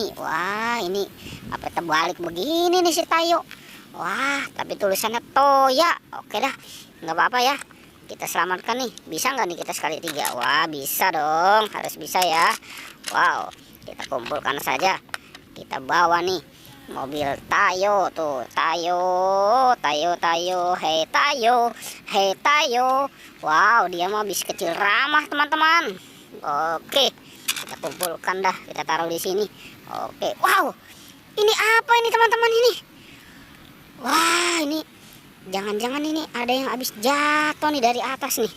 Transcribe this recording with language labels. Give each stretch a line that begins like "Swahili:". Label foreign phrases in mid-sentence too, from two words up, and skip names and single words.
Indonesian: Wah, ini apa terbalik begini nih si tayo. Wah, tapi tulisannya Toya. Oke dah, nggak apa-apa ya. Kita selamatkan nih. Bisa nggak nih kita sekali 3? Wah, bisa dong. Harus bisa ya. Wow, kita kumpulkan saja. Kita bawa nih mobil tayo tuh. Tayo, tayo, tayo. Hei tayo, hei tayo. Wow, dia mau bis kecil ramah teman-teman. Oke, kita kumpulkan dah. Kita taruh di sini. Oke, wow. Ini apa ini teman-teman ini? Wah, ini jangan-jangan ini ada yang habis jatuh nih dari atas nih.